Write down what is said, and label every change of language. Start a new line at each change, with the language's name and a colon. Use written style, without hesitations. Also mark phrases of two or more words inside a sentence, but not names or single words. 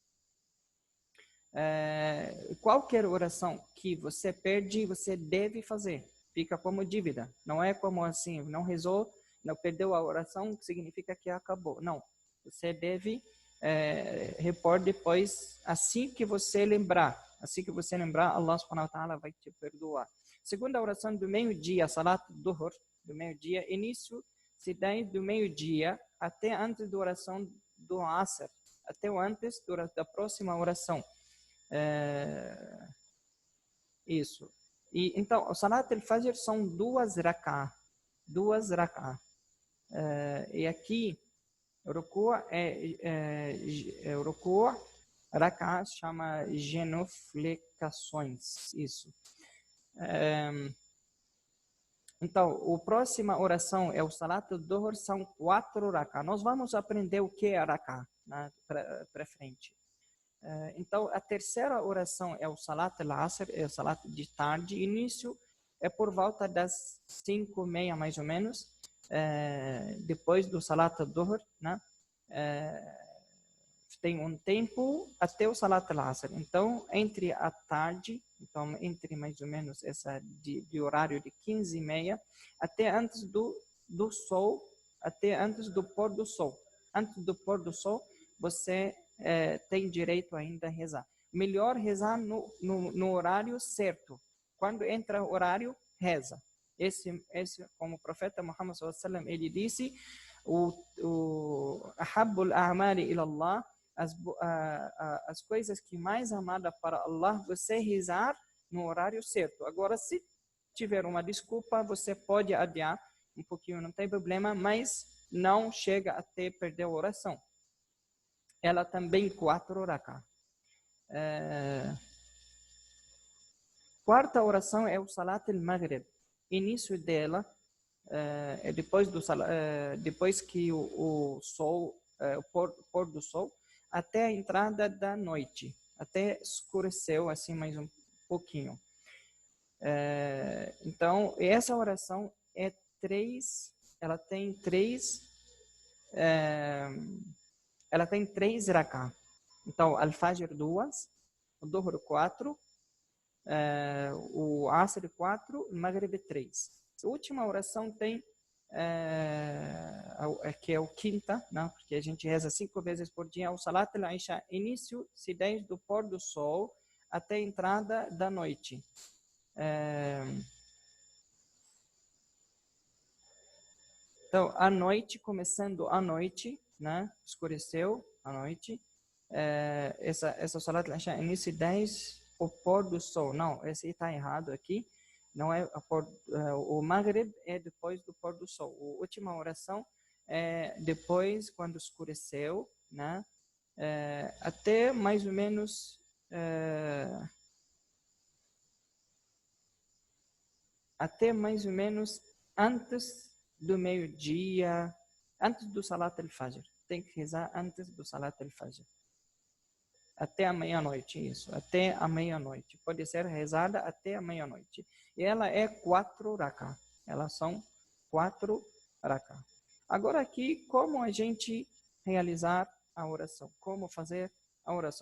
Portuguese: Qualquer oração que você perde, você deve fazer. Fica como dívida. Não é como assim, não rezou, não perdeu a oração, significa que acabou. Não. Você deve repor depois, assim que você lembrar. Assim que você lembrar,
Arabic: الله سبحانه وتعالى
Portuguese: vai te perdoar. Segunda oração do meio-dia, Salat Duhur, do meio-dia, início se dá do meio-dia até antes da oração do Asr, até antes da próxima oração. Isso. E então, o Salat al-Fajr são 2 rak'ah. 2 rak'ah. E aqui, o ruku' rak'ah chama genuflexões. Isso. Então, a próxima oração é o Salat al-Duhur, são 4 rak'ah. Nós vamos aprender o que é rak'ah, né, para frente. Então, a terceira oração é o Salat al-Asr, é o Salat de tarde. Início é por volta das 5h30, mais ou menos, depois do Salat al-Duhur, né? Tem um tempo até o Salat al-Asr. Então, entre a tarde, então entre mais ou menos essa de horário de 15h30 até antes do sol, até antes do pôr do sol. Antes do pôr do sol, você tem direito ainda a rezar. Melhor rezar no horário certo. Quando entra o horário, reza. Esse como o profeta Muhammad
Arabic: صلى الله عليه وسلم,
Portuguese: ele disse,
Arabic: أحب الأعمال إلى الله,
Portuguese: as coisas que mais amada para Allah, você rezar no horário certo. Agora, se tiver uma desculpa, você pode adiar um pouquinho, não tem problema, mas não chega até perder a oração. Ela também 4 rak'ah. Quarta oração é o Salat al-Maghrib. Início dela é depois que o sol, o pôr do sol, até a entrada da noite, até escureceu assim mais um pouquinho. Então, essa oração ela tem três rak'ah. Então, Al-Fajr 2, o Dhuhr 4, o Asr 4, o Maghrib 3. A última oração tem que é o quinta, não? Porque a gente reza 5 vezes por dia, o Salat al-Isha, início-se desde o pôr do sol até a entrada da noite. Então, à noite, começando à noite, né? Escureceu à noite. Essa Salat al-Isha, início 10, o pôr do sol. Não, esse está errado aqui. Não é o Maghrib é depois do pôr do sol. A última oração é depois, quando escureceu, né? Até mais ou menos antes do meio-dia, antes do Salat al-Fajr. Tem que rezar antes do Salat al-Fajr. Até a meia-noite, isso. Até a meia-noite. Pode ser rezada até a meia-noite. E ela é 4 rak'ah. Elas são 4 rak'ah. Agora aqui, como a gente realizar a oração? Como fazer a oração?